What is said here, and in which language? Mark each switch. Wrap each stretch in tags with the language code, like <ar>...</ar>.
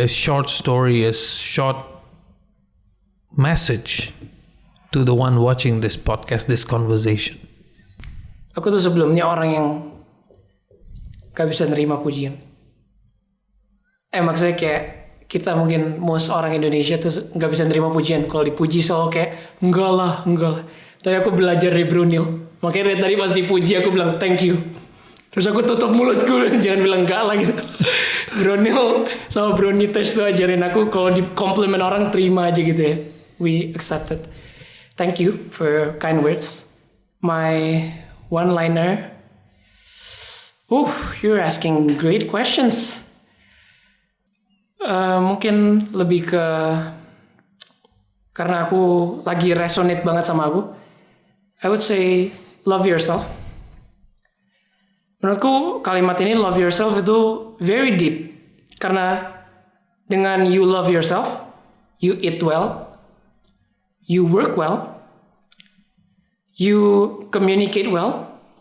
<en>A short story, a short message to the one watching this podcast, this conversation.</en> <id>Aku tuh sebelumnya orang yang gak bisa nerima pujian. Maksudnya kayak kita mungkin most orang Indonesia tuh gak bisa nerima pujian. Kalau dipuji selalu kayak enggak lah. Tapi aku belajar dari Brunil. Makanya dari tadi pas dipuji aku bilang thank you. Terus aku tutup mulutku jangan bilang enggak lah gitu. Brunil sama Brunites tuh ajarin aku kalau di compliment orang terima aja gitu ya. We accept it.</id> <en>Thank you for your kind words. My one-liner. You're asking great questions.</en> <id>Mungkin lebih ke karena aku lagi resonate banget sama aku.</id> <en>I would say love yourself.</en> <id>Menurutku kalimat ini love yourself itu very deep.</id> <en>Karena dengan you love yourself, you eat well, you work well, you communicate well.</en>